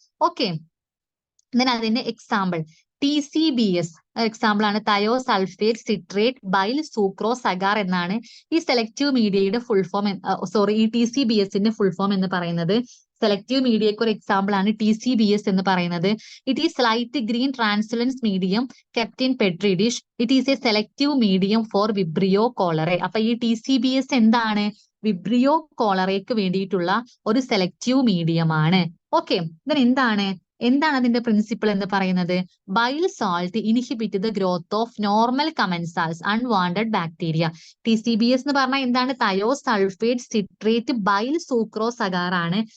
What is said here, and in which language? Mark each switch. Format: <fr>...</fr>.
<ml>Okay, അതിന്റെ example TCBS example ആണ് thio sulphate citrate bile sucrose agar എന്നാണ് ഈ സെലക്റ്റീവ് മീഡിയയുടെ ഫുൾ ഫോം. ഈ TCBSന്റെ ഫുൾ ഫോം എന്ന് പറയുന്നത്. സെലക്റ്റീവ് മീഡിയക്ക് ഒരു എക്സാമ്പിൾ ആണ് TCBS എന്ന് പറയുന്നത്.</ml> <en>It is light green translucent medium kept in petri dish. It is a selective medium for Vibrio cholerae.</en> <ml>അപ്പൊ ഈ TCBS എന്താണ്, വിബ്രിയോ കോളറയ്ക്ക് വേണ്ടിയിട്ടുള്ള ഒരു സെലക്റ്റീവ് മീഡിയം ആണ്. ഓക്കെ, എന്താണ് അതിന്റെ പ്രിൻസിപ്പിൾ എന്ന് പറയുന്നത്?</ml> <en>Bile salt inhibit the growth of normal commensals unwanted bacteria.</en> <ml>TCBS എന്ന് പറഞ്ഞാൽ എന്താണ്? Thio sulphate citrate bile sucrose agar ആണ്.</ml>